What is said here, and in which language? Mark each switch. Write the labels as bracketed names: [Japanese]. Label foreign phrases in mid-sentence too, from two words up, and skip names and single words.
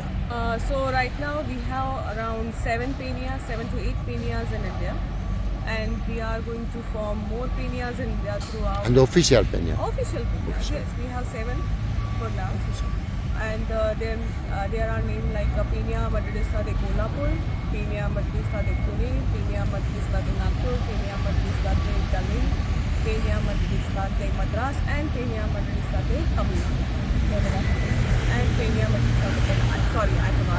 [English] So right now we have around 7 to 8 peñas in India, and we are going to form more peñas in India throughout. And the official Peña? Official peñas, yes. We have 7 for now. And then there are names like Peña Madridista De Kolhapur, Peña Madridista De Pune, Peña Madridista De Nagpur, Peña Madridista De Delhi, Peña Madridista De Madras, and Peña Madridista De Tamil Nadu. And Peña Madridista De Kerala. Sorry, I forgot.